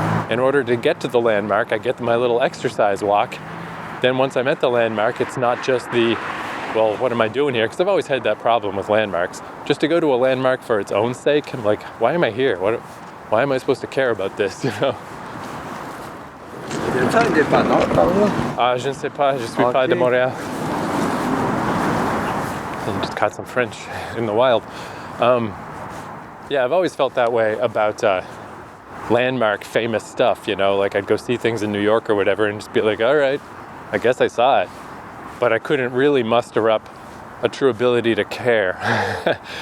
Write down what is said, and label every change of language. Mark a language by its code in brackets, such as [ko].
[en] In order to get to the landmark, I get my little exercise walk. Then once I'm at the landmark, it's not just well, what am I doing here? Because I've always had that problem with landmarks. Just to go to a landmark for its own sake, I'm like, why am I here? Why am I supposed to care about this, you know? [fr] Je ne sais pas, je suis pas de Montréal. [en] And just caught some French in the wild. Yeah, I've always felt that way about landmark famous stuff, you know, like I'd go see things in New York or whatever and just be like, all right, I guess I saw it. But I couldn't really muster up a true ability to care.